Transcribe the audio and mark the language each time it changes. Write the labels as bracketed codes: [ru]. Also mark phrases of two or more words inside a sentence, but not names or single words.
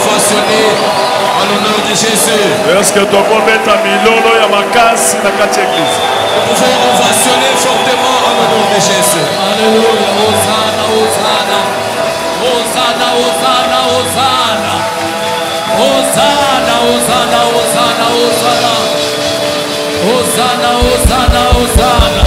[fr] ovationner en l'honneur de Jésus. Est-ce que tu peux mettre [ln] milolo ya makasi na kati ya [fr] église? Nous pouvons ovationner fortement en l'honneur de Jésus. Alléluia. Hosanna, Hosanna. Hosanna, Hosanna, Hosanna. Hosanna, Hosanna, Hosanna, Hosanna. Hosanna, Hosanna, Hosanna.